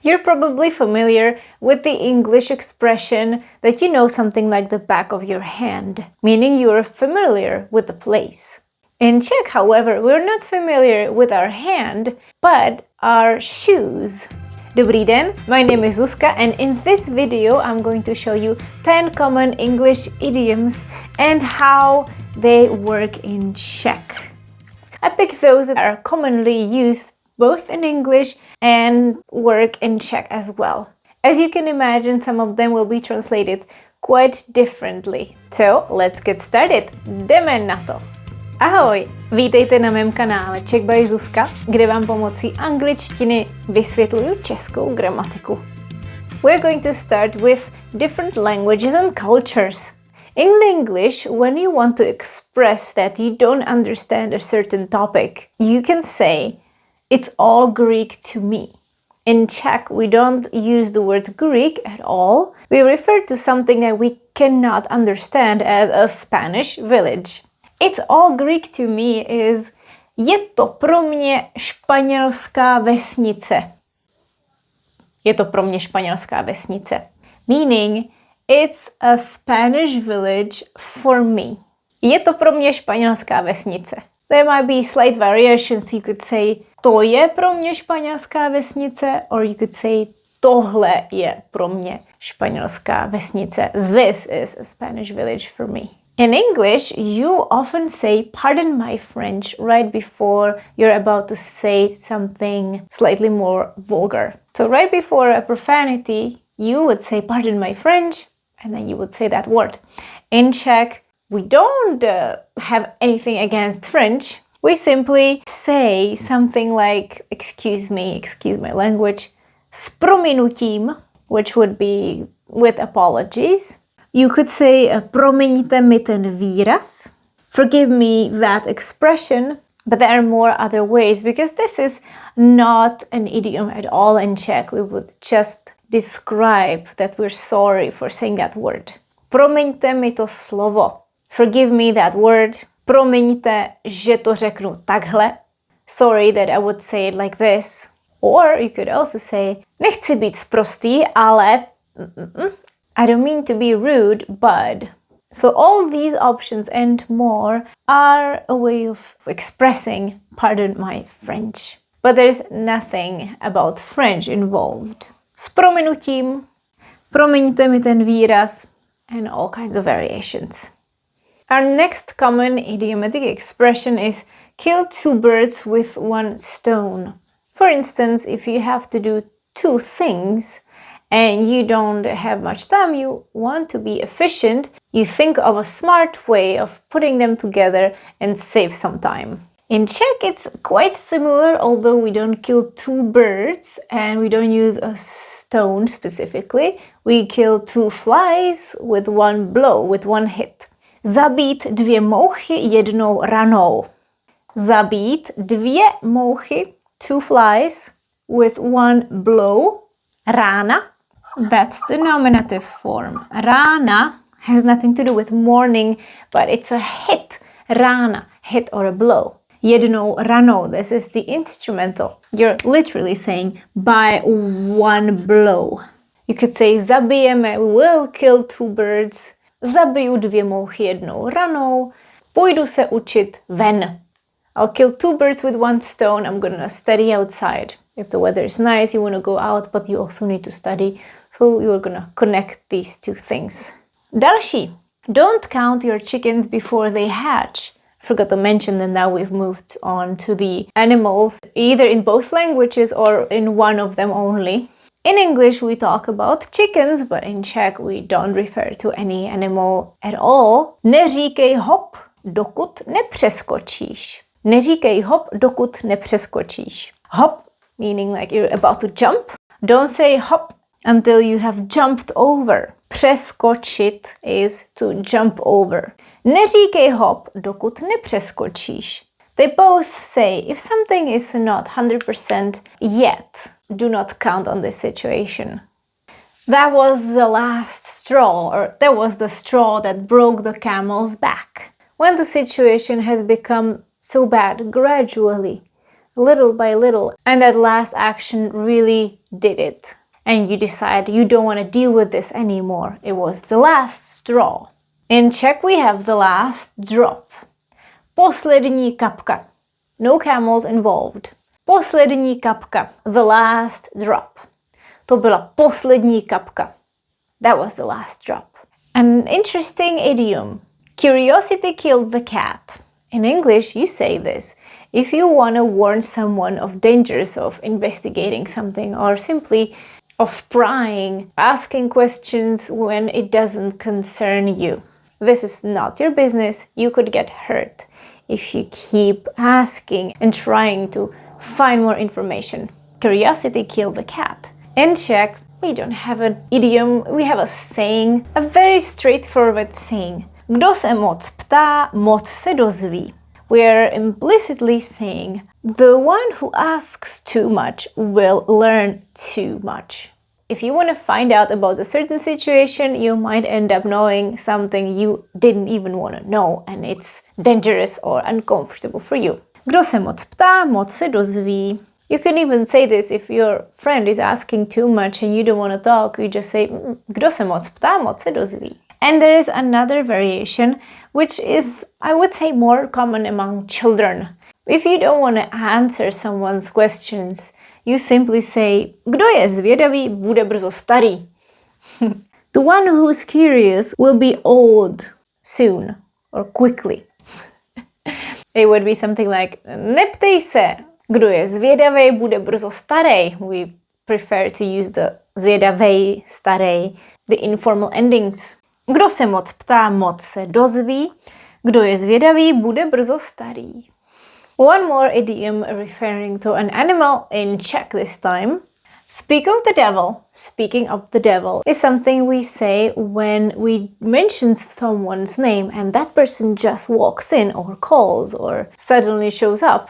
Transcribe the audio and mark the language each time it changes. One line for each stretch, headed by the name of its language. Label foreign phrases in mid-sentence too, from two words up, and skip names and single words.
English: You're probably familiar with the English expression that you know something like the back of your hand, meaning you're familiar with the place. In Czech, however, we're not familiar with our hand, but our shoes.
Czech: Dobrý den,
English: my name is Zuzka, and in this video I'm going to show you 10 common English idioms and how they work in Czech. I picked those that are commonly used both in English and work in Czech as well. As you can imagine, some of them will be translated quite differently. So let's get started.
Czech: Jdeme na to! Ahoj! Vítejte na mém kanále Czech by Zuzka, kde vám pomocí angličtiny vysvětluju českou gramatiku.
English: We're going to start with different languages and cultures. In English, when you want to express that you don't understand a certain topic, you can say, "It's all Greek to me." In Czech, we don't use the word Greek at all. We refer to something that we cannot understand as a Spanish village. It's all Greek to me is
Czech: je to pro mě španělská vesnice. Je to pro mě španělská vesnice.
English: Meaning, it's a Spanish village for me.
Czech: Je to pro mě španělská vesnice.
English: There might be slight variations. You could say
Czech: to je pro mě španělská vesnice,
English: or you could say
Czech: tohle je pro mě španělská vesnice.
English: This is a Spanish village for me. In English, you often say pardon my French right before you're about to say something slightly more vulgar. So right before a profanity, you would say pardon my French, and then you would say that word. In Czech, we don't have anything against French. We simply say something like, excuse my language,
Czech: s prominutím,
English: which would be with apologies. You could say,
Czech: promiňte mi ten výraz,
English: forgive me that expression, but there are more other ways because this is not an idiom at all in Czech. We would just describe that we're sorry for saying that word.
Czech: Promiňte mi to slovo.
English: Forgive me that word.
Czech: Promiňte, že to řeknu takhle.
English: Sorry that I would say it like this. Or you could also say, nechci být sprostý, ale I don't mean to be rude, but. So all these options and more are a way of expressing pardon my French. But there's nothing about French involved.
Czech: S prominutím, promiňte mi ten výraz,
English: and all kinds of variations. Our next common idiomatic expression is kill two birds with one stone. For instance, if you have to do two things and you don't have much time, you want to be efficient, you think of a smart way of putting them together and save some time. In Czech, it's quite similar, although we don't kill two birds and we don't use a stone specifically. We kill two flies with one blow, with one hit.
Czech: Zabít dvě mouchy jednou ranou. Zabít dvě mouchy,
English: two flies, with one blow, rána. That's the nominative form. Rána has nothing to do with morning, but it's a hit. Rána, hit or a blow.
Czech: Jednou ranou,
English: this is the instrumental. You're literally saying by one blow. You could say zabijeme, we will kill two birds.
Czech: Zabiju dvě mouchy jednou ranou. Půjdu se učit ven.
English: I'll kill two birds with one stone. I'm gonna study outside. If the weather is nice, you want to go out, but you also need to study. So you're gonna connect these two things. Další. Don't count your chickens before they hatch. I forgot to mention that now we've moved on to the animals, either in both languages or in one of them only. In English, we talk about chickens, but in Czech, we don't refer to any animal at all.
Czech: Neříkej hop, dokud nepřeskočíš. Neříkej hop, dokud nepřeskočíš.
English: Hop, meaning like you're about to jump. Don't say hop until you have jumped over. Přeskočit is to jump over.
Czech: Neříkej hop, dokud nepřeskočíš.
English: They both say if something is not 100% yet, do not count on this situation. That was the last straw, or that was the straw that broke the camel's back. When the situation has become so bad gradually, little by little, and that last action really did it. And you decide you don't want to deal with this anymore. It was the last straw. In Czech we have the last drop.
Czech: Poslední kapka.
English: No camels involved.
Czech: Poslední kapka.
English: The last drop.
Czech: To byla poslední kapka.
English: That was the last drop. An interesting idiom. Curiosity killed the cat. In English, you say this if you want to warn someone of dangers of investigating something or simply of prying, asking questions when it doesn't concern you. This is not your business. You could get hurt if you keep asking and trying to find more information. Curiosity killed the cat. In Czech, we don't have an idiom, we have a saying, a very straightforward saying.
Czech: Kdo se moc ptá, moc se dozví.
English: We are implicitly saying, the one who asks too much will learn too much. If you want to find out about a certain situation, you might end up knowing something you didn't even want to know, and it's dangerous or uncomfortable for you.
Czech: Kdo se moc ptá, moc se dozví.
English: You can even say this if your friend is asking too much and you don't want to talk, you just say,
Czech: kdo se moc ptá, moc se dozví.
English: And there is another variation, which is, I would say, more common among children. If you don't want to answer someone's questions, you simply say,
Czech: kdo je zvědavý, bude brzo starý.
English: The one who's curious will be old soon or quickly. It would be something like,
Czech: neptej se, kdo je zvědavý, bude brzo starej.
English: We prefer to use the
Czech: zvědavej, starej,
English: the informal endings.
Czech: Kdo se moc ptá, moc se dozví. Kdo je zvědavý, bude brzo starý.
English: One more idiom referring to an animal in Czech this time. Speak of the devil, speaking of the devil, is something we say when we mention someone's name and that person just walks in or calls or suddenly shows up.